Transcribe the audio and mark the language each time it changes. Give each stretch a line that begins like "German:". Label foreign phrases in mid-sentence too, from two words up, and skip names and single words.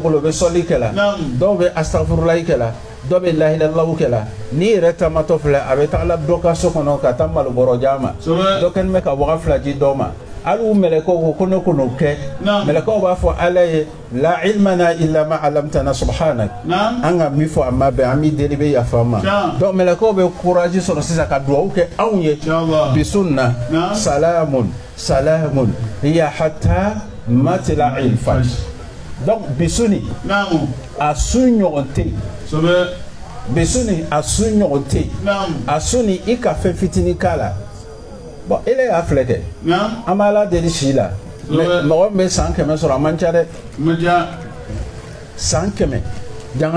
Bambara: bolo o bɛ sɔli kɛla dɔw bɛ astagfirulahi kɛla dɔw bɛ lahilalahu kɛla n'i yɛrɛ taamatɔ filɛ a bɛ taga dɔ ka so kɔnɔ ka taa malobɔrɔ di a ma dɔ kɛlen bɛ ka waga fila di dɔw ma hali u mɛlɛkaw ko ne ko n'o kɛ mɛlɛkaw b'a fɔ ala ye
Arabic: لا علم لنا إلا ما علمتنا سبحانك
Bambara: an ka min fɔ a ma bɛn an b'i deli bɛ yafa ma donc mɛlɛkaw bɛ courage sɔrɔ sisan ka dugawu kɛ anw ye bisun na
Arabic: سلام هي حتى مطلع الفجر
Bambara: donc bisuni a su ɲɔgɔn tɛ yen bisuni a su ɲɔgɔn tɛ yen a su ni i ka fɛn fitinin k'a la bon ele y'a filɛ kɛ an b'a la deli si la mɔgɔ min bɛ san 100 sɔrɔ a man ca dɛ san 100 janga